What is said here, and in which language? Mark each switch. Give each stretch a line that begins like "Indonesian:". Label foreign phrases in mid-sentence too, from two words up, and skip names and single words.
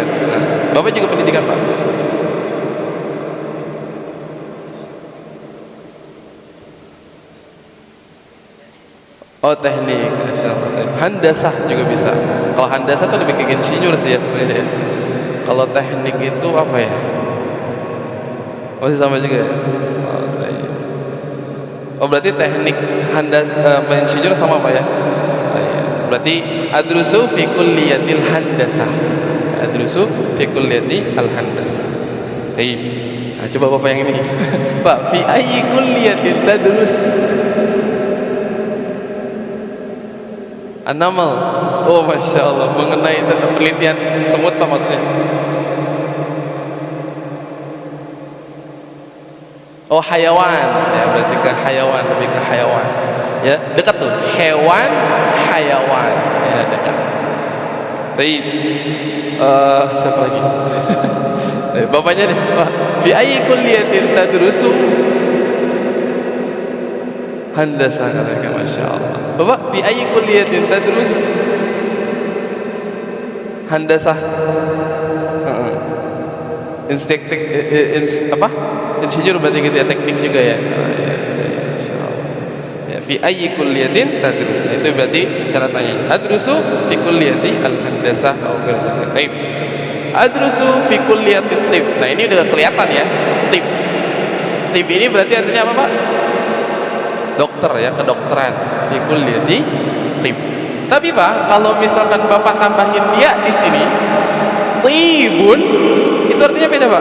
Indonesian: Nah, Bapak juga pendidikan, Pak. Oh, teknik, handasah juga bisa. Kalau handasah itu lebih ke insinyur sih ya sebenarnya. Kalau teknik itu apa ya? Masih sama juga ya? Oh, berarti teknik insinyur sama apa ya?
Arabic: Berarti أدرس في كلية الهندسة. أدرس في كلية الهندسة.
Indonesian: Baik. Nah, coba Bapak yang ini. Pak,
Arabic: في أي كلية تدرس? An-namal.
Indonesian: Oh,
Arabic: ما شاء الله,
Indonesian: mengenai tentang penelitian semut, Pak, maksudnya.
Arabic: Oh, hayawan.
Indonesian: Ya, berarti ke hayawan, lebih ke hayawan. Ya, dekat tuh. Hewan, hayawan. Ya, dekat. Baik. Siapa lagi? Bapaknya deh.
Arabic: في أي كلية تدرس? Handasah,
Indonesian: katanya.
Arabic: ما شاء الله.
Indonesian: Bapak,
Arabic: في أي كلية تدرس? Handasah.
Indonesian: Apa? Insinyur berarti gitu ya, teknik juga ya.
Arabic: ما شاء الله. Ya, في أي كلية تدرس.
Indonesian: Nah, itu berarti cara tanya.
Arabic: أدرس في كلية الهندسة atau ghairah. Baik. أدرس في كلية طب.
Indonesian: Nah, ini udah kelihatan ya, tib. Tib ini berarti artinya apa, Pak? Dokter ya, kedokteran.
Arabic: في كلية طب.
Indonesian: Tapi Pak, kalau misalkan Bapak tambahin ya di sini, tibun, itu artinya beda, Pak.